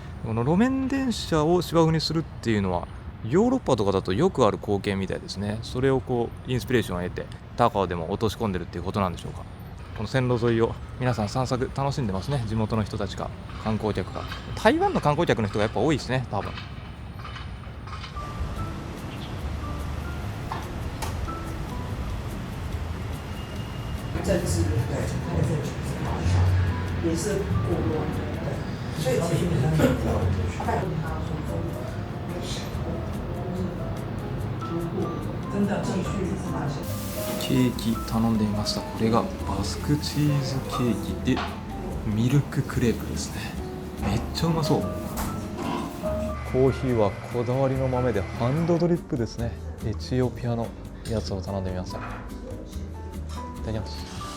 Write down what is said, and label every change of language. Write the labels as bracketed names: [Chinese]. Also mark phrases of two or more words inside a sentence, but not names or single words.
[Japanese] この路面電車を芝生にするっていうのはヨーロッパとかだとよくある光景みたいですね。それをこうインスピレーションを得て高尾でも落とし込んでるっていうことなんでしょうか。この線路沿いを皆さん散策楽しんでますね、地元の人たちが、観光客が。台湾の観光客の人がやっぱ多いですね、多分。政治也是过落，所以基本上真的继续发现。ケーキ頼んでみました。これがバスクチーズケーキでミルククレープですね。めっちゃうまそう。コーヒーはこだわりの豆でハンドドリップですね。エチオピアのやつを頼んでみました。いただきます。